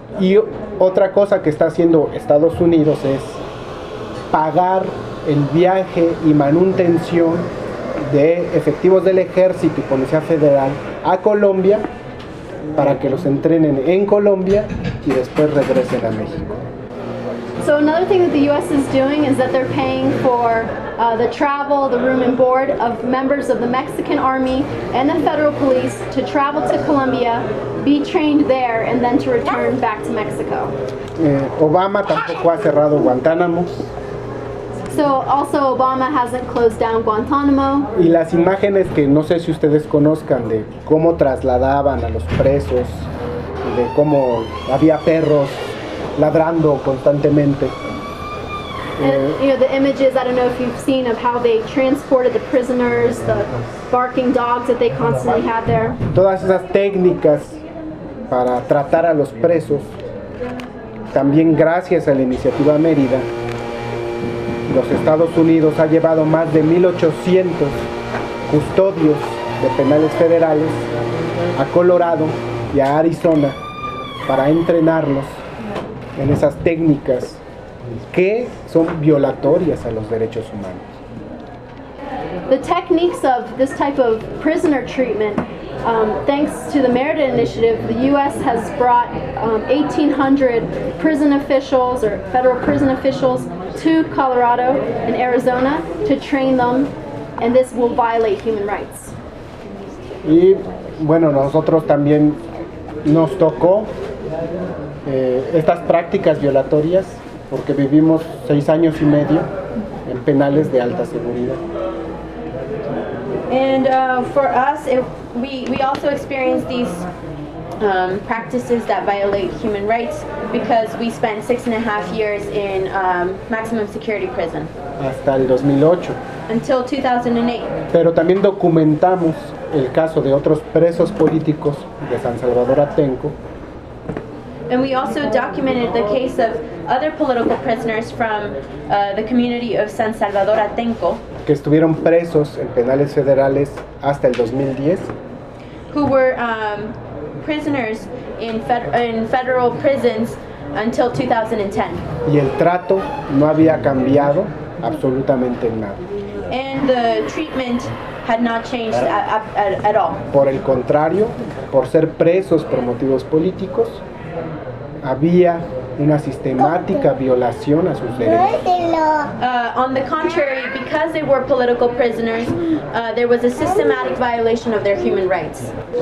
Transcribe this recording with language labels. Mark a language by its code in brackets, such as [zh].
[es] Y otra cosa que está haciendo Estados Unidos es pagar el viaje y manutención de efectivos del ejército y policía federal a Colombia para que los entrenen en Colombia y después regresen a México. [en] So another thing that the US is doing is that they're paying for the travel, the room and board of members of the Mexican army and the federal police to travel to Colombia, be trained there and then to return back to Mexico. [es] Obama tampoco ha cerrado Guantánamo. [en] So also Obama hasn't closed down Guantánamo. [es] Y las imágenes que no sé si ustedes conozcan de cómo trasladaban a los presos, de cómo había perros ladrando constantemente. [en] You know, the images, I don't know if you've seen, of how they transported the prisoners, the barking dogs that they constantly had there. [es] Todas esas técnicas para tratar a los presos, también gracias a la iniciativa Mérida, los Estados Unidos ha llevado más de 1,800 custodios de penales federales a Colorado y a Arizona para entrenarlos en esas técnicas que son violatorias a los derechos humanos. [en] The techniques of this type of prisoner treatment, thanks to the Mérida Initiative, the U.S. has brought 1,800 prison officials or federal prison officials to Colorado and Arizona to train them, and this will violate human rights. [es] Y bueno, nosotros también nos tocó estas prácticas violatorias porque vivimos 6 años y medio en penales de alta seguridad. [en] And for us, we also experienced these practices that violate human rights because we spent 6.5 years in maximum security prison. [es] Hasta el 2008. [en] Until 2008. [es] Pero también documentamos el caso de otros presos políticos de San Salvador Atenco. [en] And we also documented the case of other political prisoners from the community of San Salvador Atenco. [es] Que estuvieron presos en penales federales hasta el 2010. [en] Who were prisoners in federal prisons until 2010. [es] Y el trato no había cambiado absolutamente nada. [en] And the treatment had not changed at all. [es] Por el contrario, por ser presos por motivos políticos, había una sistemática violación a sus derechos. [en] On the contrary, because they were political prisoners, there was a systematic violation of their human rights.